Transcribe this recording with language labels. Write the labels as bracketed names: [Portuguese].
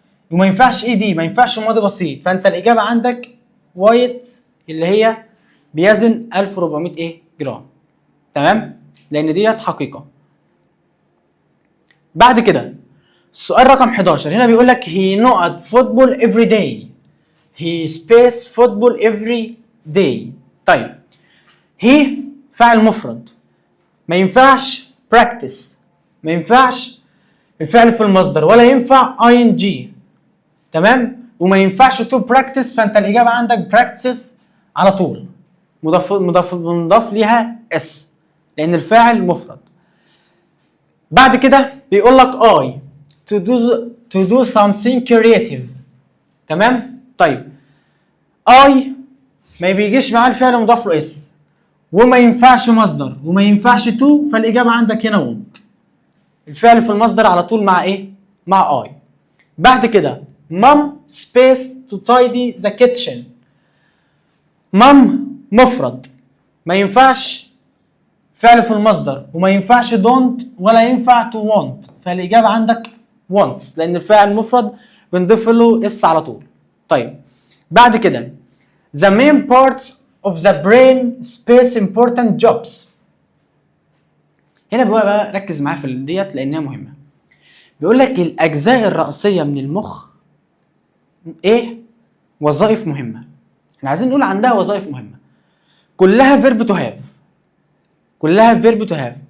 [Arabic] وما ينفعش اي دي، ما ينفعش ماضي بسيط. فانت الاجابة عندك وايت اللي هي بيزن 1400 ايه جرام. تمام؟ لان ديت حقيقة. بعد كده السؤال رقم 11 هنا بيقول لك [English] he not football every day. he space football every day. [Arabic] طيب he فاعل مفرد، ما ينفعش practice، ما ينفعش الفعل في المصدر، ولا ينفع ing. تمام؟ وما ينفعش to practice. فانت الاجابه عندك practice على طول، مضاف ليها اس لان الفاعل مفرد. بعد كده بيقول لك [English] I to do something creative. [Arabic] تمام؟ طيب I ما بيجيش معاه الفعل مضاف له اس، وما ينفعش مصدر، وما ينفعش تو. فالاجابه عندك هنا want. الفعل في المصدر على طول مع ايه؟ مع I. بعد كده [English] mom space to tidy the kitchen. [Arabic] mom مفرد، ما ينفعش فعل في المصدر، وما ينفعش don't ولا ينفع to want. فالاجابه عندك wants لان الفاعل مفرد بنضيف له اس على طول. طيب بعد كده [English] the main parts of the brain space important jobs. [Arabic] هنا بقى ركز معايا في ديت لانها مهمه. بيقول لك الاجزاء الرئيسيه من المخ ايه؟ وظائف مهمه. احنا عايزين نقول عندها وظائف مهمه، كلها فيرب تو هاف. كلها فيرب تو هاف.